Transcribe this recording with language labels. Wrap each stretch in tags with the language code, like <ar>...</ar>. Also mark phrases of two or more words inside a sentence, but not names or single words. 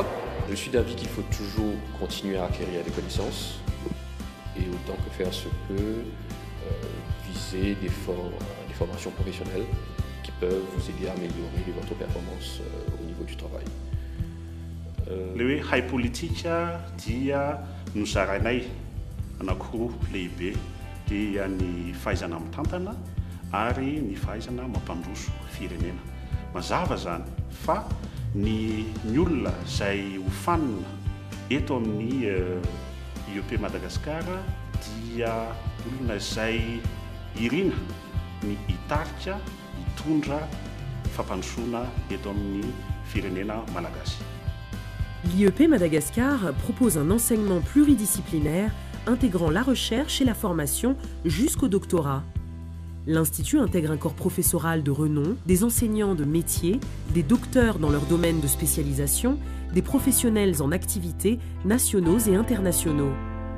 <fr>Je suis d'avis qu'il faut toujours continuer à acquérir des connaissances et autant que faire se peut, viser des formations professionnelles qui peuvent vous aider à améliorer votre performance au niveau du travail.</fr> <mg>Le hoe hay politika dia nozarainay anankiroa lehibe dia ny fahaizana mitantana ary ny fahaizana mampandroso firenena. Mazava zany fa ny olona izay hofanina eto amin'ny IEP Madagascar dia olona izay irina ny hitarika hitondra fampandrosoana eto amin'ny firenena malagasy.</mg> <fr>L'IEP Madagascar propose un enseignement pluridisciplinaire intégrant la recherche et la formation jusqu'au doctorat. L'Institut intègre un corps professoral de renom, des enseignants de métier, des docteurs dans leur domaine de spécialisation, des professionnels en activité nationaux et internationaux.</fr>